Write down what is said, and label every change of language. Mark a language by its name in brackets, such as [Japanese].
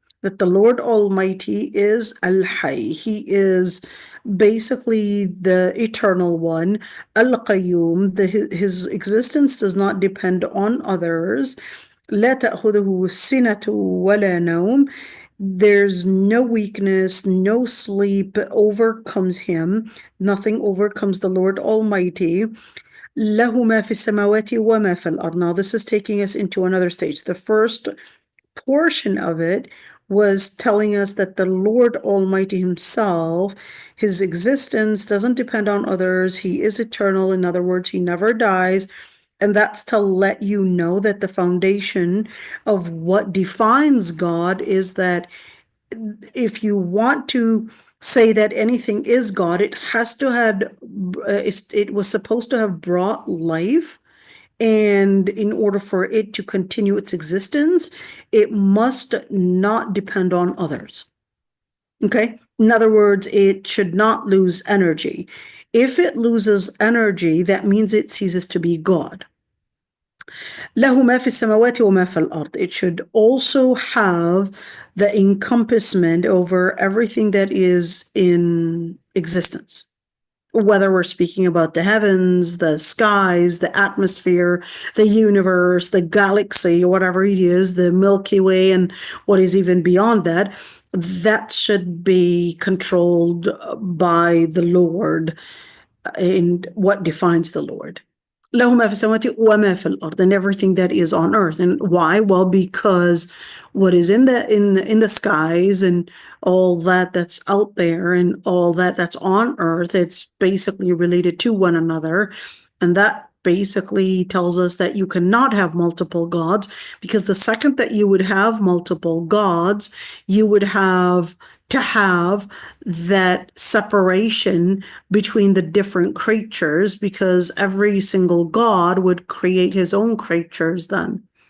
[English] that the Lord Almighty is al-Hayy. He is basically the eternal one, al-Qayyum. His existence does not depend on others. [Arabic] لا تأخذه سنة ولا نوم. [English] There's no weakness, no sleep overcomes him. Nothing overcomes the Lord Almighty. [Arabic] له ما في السماوات وما في الأرض. [English] Now this is taking us into another stage. The first portion of it was telling us that the Lord Almighty himself, his existence doesn't depend on others. He is eternal. In other words, he never dies. And that's to let you know that the foundation of what defines God is that if you want to say that anything is God, it has to have, it was supposed to have brought life. And in order for it to continue its existence, it must not depend on others. Okay? In other words, it should not lose energy. If it loses energy, that means it ceases to be God. [Arabic] له ما في السماوات وما في الأرض. [English] It should also have the encompassment over everything that is in existence. Whether we're speaking about the heavens, the skies, the atmosphere, the universe, the galaxy, whatever it is, the Milky Way, and what is even beyond that, that should be controlled by the Lord and what defines the Lord. [Arabic] له ما في السماوات وما في الأرض, [English] and everything that is on earth. And why? Well, because what is in the skies and all that that's out there and all that that's on earth, it's basically related to one another. And that basically tells us that you cannot have multiple gods, because the second that you would have multiple gods, you would have to have that separation between the different creatures, because every single God would create his own creatures then.